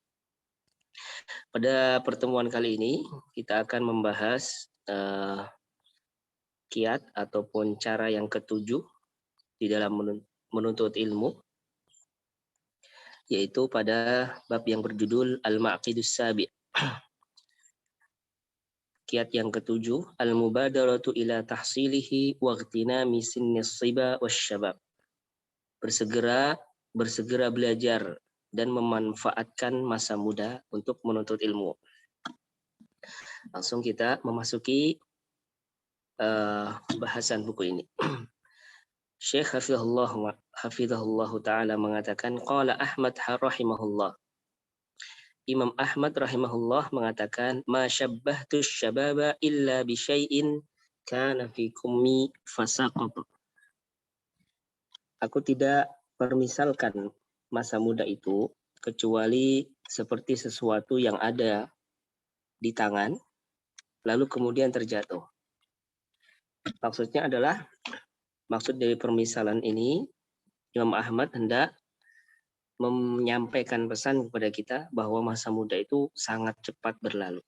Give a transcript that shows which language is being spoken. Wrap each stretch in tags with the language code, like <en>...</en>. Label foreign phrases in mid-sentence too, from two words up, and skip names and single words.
<id>Pada pertemuan kali ini kita akan membahas kiat ataupun cara yang ketujuh di dalam menuntut ilmu, yaitu pada bab yang berjudul</id> <ar>المعقد السابع'.</ar> <id>Kiat yang ketujuh,</id> <ar>المبادرة إلى تحصيله واغتنام سن الصبا والشباب.</ar> <id>Bersegera belajar dan memanfaatkan masa muda untuk menuntut ilmu. Langsung kita memasuki bahasan buku ini. Syekh</id> <ar>حفظه الله تعالى</ar> <id>mengatakan,</id> <ar>قال أحمد رحمه الله.</ar> <id>Imam Ahmad rahimahullah mengatakan,</id> <ar>ما شبهت الشباب إلا بشيء كان في كمي فسقط.</ar> <id>Aku tidak permisalkan masa muda itu kecuali seperti sesuatu yang ada di tangan lalu kemudian terjatuh. Maksud dari permisalan ini, Imam Ahmad hendak menyampaikan pesan kepada kita bahwa masa muda itu sangat cepat berlalu.</id>